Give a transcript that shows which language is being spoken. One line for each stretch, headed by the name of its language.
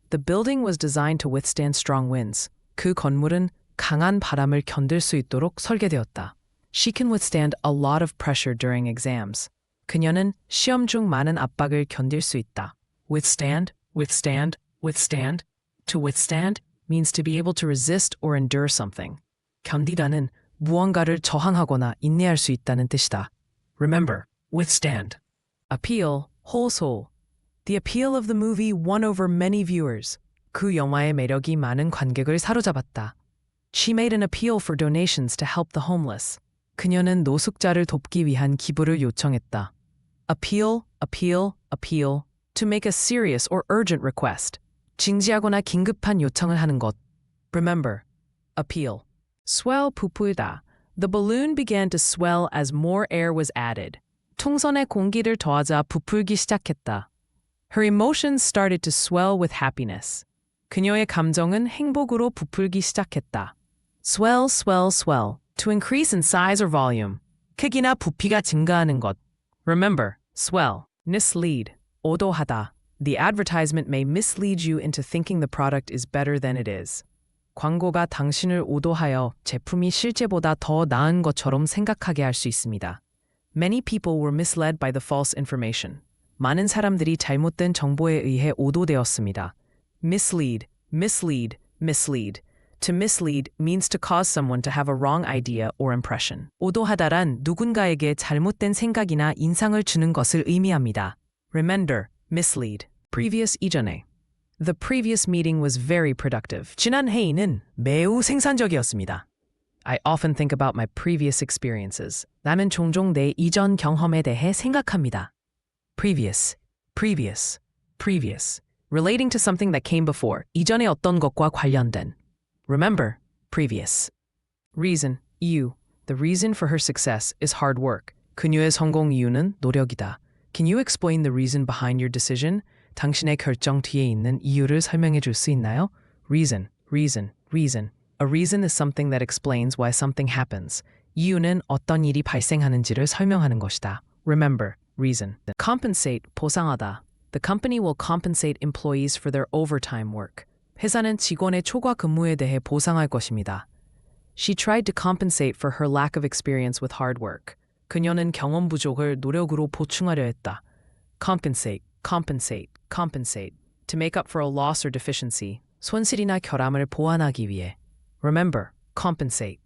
English: The building was designed to withstand strong winds.
Korean: 그 건물은 강한 바람을 견딜 수 있도록 설계되었다.
English: She can withstand a lot of pressure during exams.
Korean: 그녀는 시험 중 많은 압박을 견딜 수 있다.
English: Withstand, withstand, withstand. To withstand means to be able to resist or endure something.
Korean: 견디다는 무언가를 저항하거나 인내할 수 있다는 뜻이다.
English: Remember, withstand. Appeal, 호소. The appeal of the movie won over many viewers.
Korean: 그 영화의 매력이 많은 관객을 사로잡았다.
English: She made an appeal for donations to help the homeless.
Korean: 그녀는 노숙자를 돕기 위한 기부를 요청했다.
English: Appeal, appeal, appeal. To make a serious or urgent request.
Korean: 징지하거나 긴급한 요청을 하는 것.
English: Remember, appeal. Swell, 부풀다. The balloon began to swell as more air was added.
Korean: 통선에 공기를 더하자 부풀기 시작했다.
English: Her emotions started to swell with happiness.
Korean: 그녀의 감정은 행복으로 부풀기 시작했다.
English: Swell, swell, swell. To increase in size or volume.
Korean: 크기나 부피가 증가하는 것.
English: Remember, swell. Mislead. 오도하다. The advertisement may mislead you into thinking the product is better than it is.
Korean: 광고가 당신을 오도하여 제품이 실제보다 더 나은 것처럼 생각하게 할 수 있습니다.
English: Many people were misled by the false information.
Korean: 많은 사람들이 잘못된 정보에 의해 오도되었습니다.
English: Mislead, mislead, mislead. To mislead means to cause someone to have a wrong idea or impression.
Korean: 오도하다란 누군가에게 잘못된 생각이나 인상을 주는 것을 의미합니다.
English: Remember, mislead. Previous 이전에. The previous meeting was very productive.
Korean: 지난 회의는 매우 생산적이었습니다.
English: I often think about my previous experiences.
Korean: 나는 종종 내 이전 경험에 대해 생각합니다.
English: Previous, previous, previous. Relating to something that came before.
Korean: 이전에 어떤 것과 관련된.
English: Remember, previous. Reason, 이유. The reason for her success is hard work.
Korean: 그녀의 성공 이유는 노력이다.
English: Can you explain the reason behind your decision?
Korean: 당신의 결정 뒤에 있는 이유를 설명해 줄 수 있나요?
English: Reason, reason, reason. A reason is something that explains why something happens.
Korean: 이유는 어떤 일이 발생하는지를 설명하는 것이다.
English: Remember, reason. Compensate, 보상하다. The company will compensate employees for their overtime work.
Korean: 회사는 직원의 초과 근무에 대해 보상할 것입니다.
English: She tried to compensate for her lack of experience with hard work.
Korean: 그녀는 경험 부족을 노력으로 보충하려 했다.
English: Compensate, compensate, compensate. To make up for a loss or deficiency.
Korean: 손실이나 결함을 보완하기 위해.
English: Remember, compensate.